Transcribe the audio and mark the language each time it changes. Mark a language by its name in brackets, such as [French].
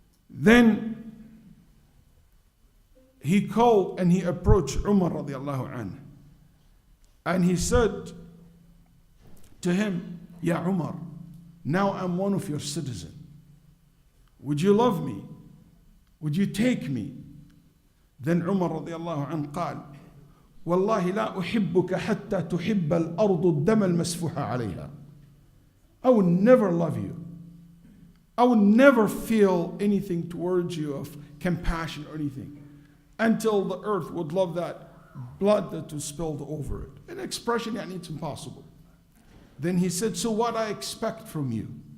[English] Then he called and he approached Umar radiallahu anh. And he said to him, Ya Umar, now I'm one of your citizens. Would you love me? Would you take me? Then Umar radiallahu anh [Arabic] قال, والله لا أحبك حتى تحب الأرض الدم المسفوح عليها. [English] I will never love you. I will never feel anything towards you of compassion or anything until the earth would love that blood that was spilled over it. An expression, it's impossible. Then he said, so what I expect from you?